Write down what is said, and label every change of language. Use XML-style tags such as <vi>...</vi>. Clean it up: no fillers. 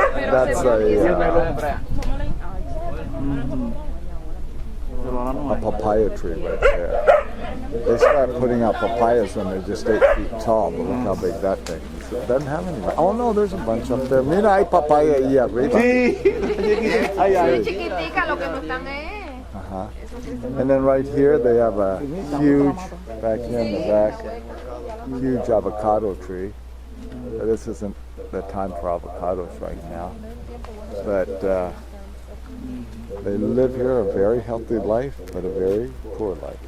<en>That's a papaya tree right there. They start putting out papayas when they're just 8 feet tall, but look how big that thing is. It doesn't have any. Oh no, there's a bunch up there.</en> <es>Mira, hay papaya ahí arriba. Sí. Chiquitica, lo que no están es. Ajá.</es> <en>And then right here they have a huge, back here in the back, huge avocado tree. This isn't the time for avocados right now, but they live here a very healthy life, but a very poor life.</en>